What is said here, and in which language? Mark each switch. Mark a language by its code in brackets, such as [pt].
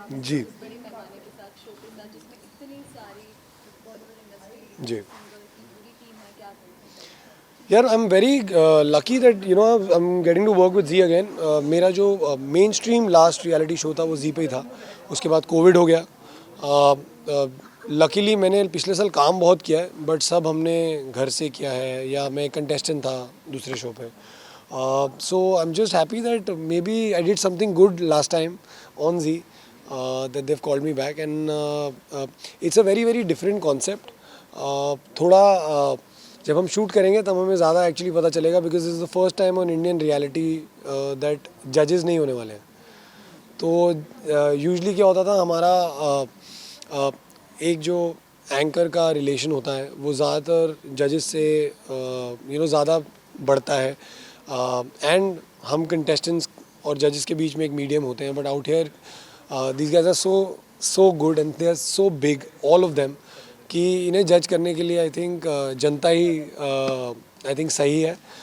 [hi] जी जी यार, [en] I am very lucky that you know I am getting to work with Zee again. [hi] मेरा जो main stream last reality show था वो जी पे ही था, उसके बाद कोविड हो गया। लकीली मैंने पिछले साल काम बहुत किया है, बट सब हमने घर से किया है, या मैं कंटेस्टेंट था दूसरे शो पे. [en] So I'm just happy that maybe I did something good last time on Z, that they've called me back, and it's a very very different concept. [hi] थोड़ा जब हम शूट करेंगे तब हमें ज़्यादा एक्चुअली पता चलेगा, [en] because is the first time on Indian reality that जजेस [hi] नहीं होने वाले हैं. तो यूजली क्या होता था, हमारा एक जो एंकर का रिलेशन होता है वो ज़्यादातर जजेस से ज़्यादा बढ़ता है, एंड हम कंटेस्टेंट्स और जजेस के बीच में एक मीडियम होते हैं. [en] but out here these guys are so good and they are so big, all of them, [hi] कि इन्हें जज करने के लिए [en] I think [hi] Janata he I think सही है.